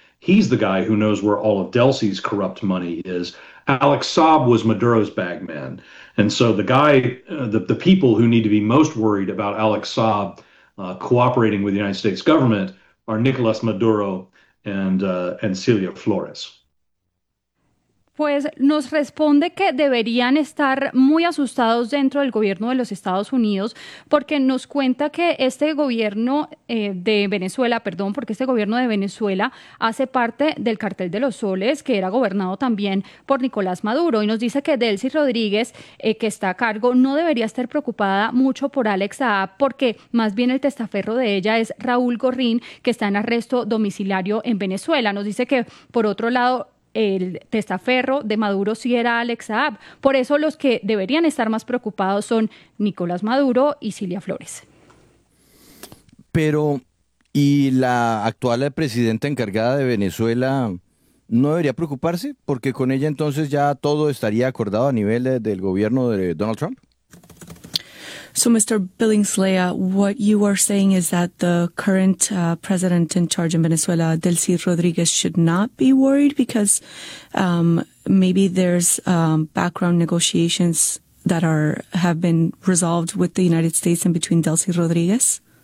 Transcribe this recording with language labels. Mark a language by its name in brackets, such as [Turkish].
[English] He's the guy who knows where all of Delcy's corrupt money is. Alex Saab was Maduro's bagman. And so the guy, the people who need to be most worried about Alex Saab cooperating with the United States government are Nicolas Maduro and Celia Flores. [Spanish] Pues nos responde que deberían estar muy asustados dentro del gobierno de los Estados Unidos, porque nos cuenta que este gobierno de Venezuela hace parte del Cartel de los Soles, que era gobernado también por Nicolás Maduro, y nos dice que Delcy Rodríguez, que está a cargo, no debería estar preocupada mucho por Alex Saab, porque más bien el testaferro de ella es Raúl Gorin, que está en arresto domiciliario en Venezuela. Nos dice que, por otro lado, el testaferro de Maduro sí era Alex Saab. Por eso los que deberían estar más preocupados son Nicolás Maduro y Cilia Flores. Pero, ¿y la actual presidenta encargada de Venezuela no debería preocuparse? Porque con ella entonces ya todo estaría acordado a nivel del gobierno de Donald Trump. [English] So, Mr. Billingslea, what you are saying is that the current president in charge in Venezuela, Delcy Rodríguez, should not be worried because maybe there's background negotiations that have been resolved with the United States and between Delcy Rodríguez?